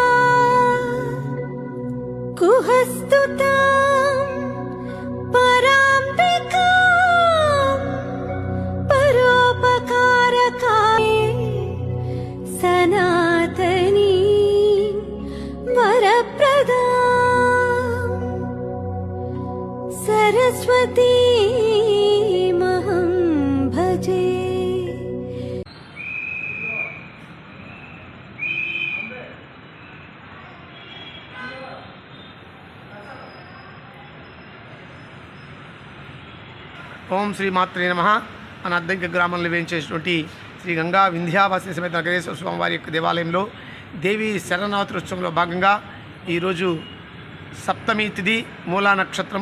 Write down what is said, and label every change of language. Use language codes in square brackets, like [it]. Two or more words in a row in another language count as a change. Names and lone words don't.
[sa] कुहस्तुतां पराम्बिकां परोपकारकाये सनातनी वरप्रदा सरस्वती महं भजे. ఓం శ్రీ మాత్రే నమః. [te] మన అద్దంకి గ్రామంలో వేయించేటువంటి శ్రీ గంగా వింధ్యావాసిని సమేత నగరేశ్వర స్వామివారి యొక్క దేవాలయంలో దేవి శరన్నవరాత్రి ఉత్సవంలో భాగంగా ఈరోజు సప్తమి తిథి మూలా నక్షత్రం.